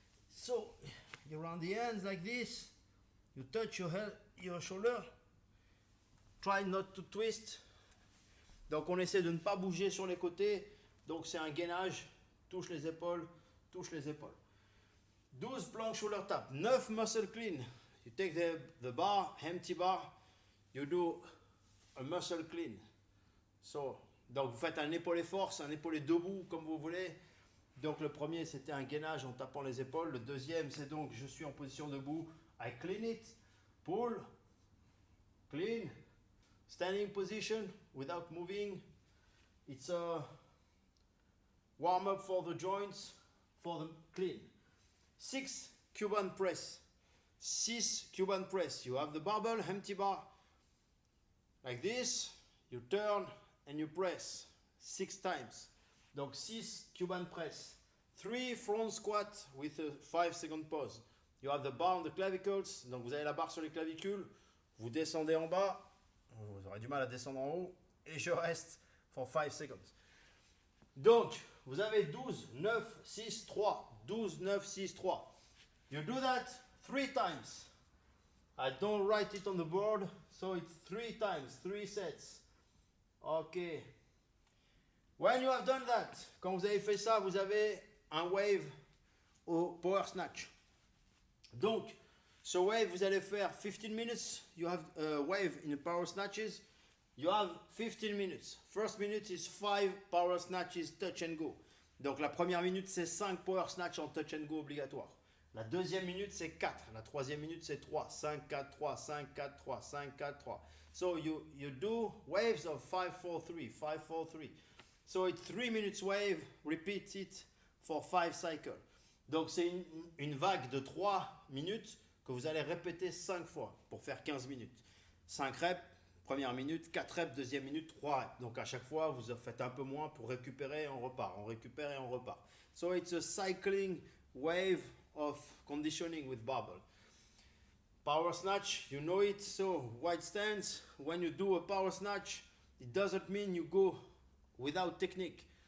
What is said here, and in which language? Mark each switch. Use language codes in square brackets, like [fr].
[en] So you round the hands like this, you touch your shoulder, try not to twist. [fr] Donc on essaie de ne pas bouger sur les côtés. Donc c'est un gainage, touche les épaules, touche les épaules. [en] 12 plank shoulder tap, 9 muscle clean. You take the bar, empty bar, you do a muscle clean. [fr] So, donc vous faites un épaulé force, un épaulé debout comme vous voulez. Donc le premier c'était un gainage en tapant les épaules. Le deuxième c'est donc je suis en position debout, [en] I clean it, pull, clean, standing position without moving. It's a warm up for the joints, for the clean. 6 Cuban press. 6 Cuban press. You have the barbell, empty bar. Like this. You turn and you press 6 times. [fr] Donc 6 Cuban press. [en] 3 front squat with a 5-second pause. You have the bar on the clavicles. [fr] Donc vous avez la barre sur les clavicules. Vous descendez en bas. Vous aurez du mal à descendre en haut. Et je reste [en] for 5 seconds. [fr] Donc, vous avez 12, 9, 6, 3. [en] 12, 9, 6, 3. You do that 3 times. I don't write it on the board, so it's 3 times, 3 sets. Ok. When you have done that, [fr] quand vous avez fait ça, vous avez un wave au power snatch. Donc, ce wave, vous allez faire 15 minutes. [en] You have a wave in the power snatches. You have 15 minutes. First minute is 5 power snatches touch and go. [fr] Donc la première minute c'est 5 power snatch en touch and go obligatoire. La deuxième minute c'est 4. La troisième minute c'est 3. [en] 5, 4, 3, 5, 4, 3, 5, 4, 3. So you do waves of 5, 4, 3, 5, 4, 3. So it's 3 minutes wave, repeat it for 5 cycles. [fr] Donc c'est une vague de 3 minutes que vous allez répéter 5 fois pour faire 15 minutes. [en] 5 reps. [fr] Première minute, 4 reps, deuxième minute, 3 reps. Donc à chaque fois, vous faites un peu moins pour récupérer et on repart. On récupère et on repart. [en] So it's a cycling wave of conditioning with barbell. Power snatch, you know it. So wide stance, when you do a power snatch, it doesn't mean you go without technique.